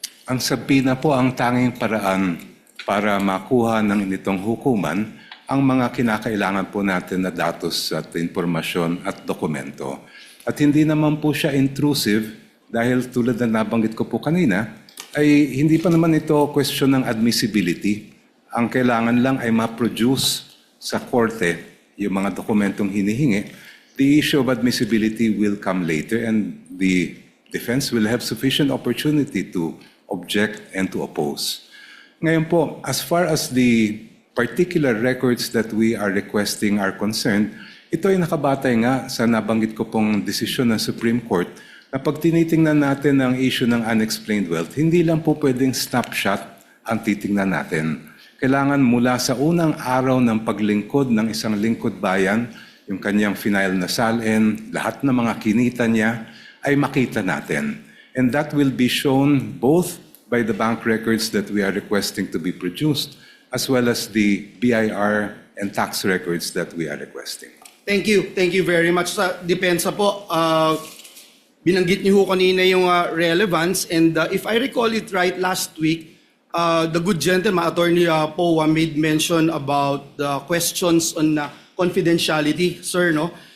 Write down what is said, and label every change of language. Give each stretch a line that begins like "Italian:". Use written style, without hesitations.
Filipino: Ang subpoena po ang tanging paraan para makuha ng initong hukuman ang mga kinakailangan po natin na datos at impormasyon at dokumento. At hindi naman po siya intrusive dahil tulad na nabanggit ko po kanina, ay hindi pa naman ito question ng admissibility. Ang kailangan lang ay ma-produce sa korte yung mga dokumentong hinihingi.
English: The issue of admissibility will come later and the defense will have sufficient opportunity to object and to oppose.
Filipino: Ngayon po,
English: as far as the particular records that we are requesting are concerned,
Filipino: ito ay nakabatay nga sa nabanggit ko pong desisyon ng Supreme Court na pag tinitingnan natin ang issue ng unexplained wealth, hindi lang po pwedeng snapshot ang titingnan natin. Kailangan mula sa unang araw ng paglingkod ng isang lingkod bayan, yung kanyang final na salin, lahat ng mga kinita niya, ay makita natin.
English: And that will be shown both by the bank records that we are requesting to be produced, as well as the BIR and tax records that we are requesting. Thank you. Thank you very much.
Filipino: Sa depensa po, binanggit niyo ho kanina yung relevance,
English: and if I recall it right, last week, the good gentleman, Attorney Powa, made mention about the questions on confidentiality, sir, no?